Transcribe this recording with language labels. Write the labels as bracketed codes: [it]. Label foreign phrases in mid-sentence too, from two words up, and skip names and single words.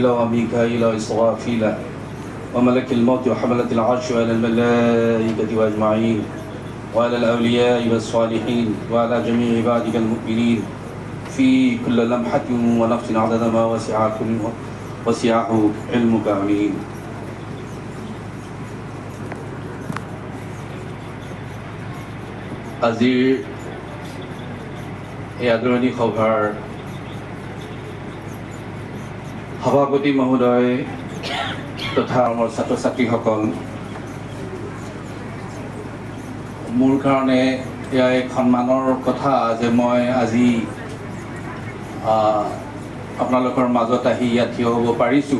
[ar] وميكائيل وإسرافيل وملك الموت وحملة العرش وعلى الملائكة أجمعين وعلى الأولياء والصالحين وعلى جميع عبادك المؤمنين في كل لمحة ونفس عدد ما وسعه علمك آمين [as] আজিৰ এই আদৰণি সভাৰ সভাপতি মহোদয় তথা আমাৰ ছাত্ৰ ছাত্ৰীসকল, মোৰ কাৰণে এয়া এক সন্মানৰ কথা যে মই আজি আপোনালোকৰ মাজত আহি ইয়াত থিয় হ'ব পাৰিছোঁ।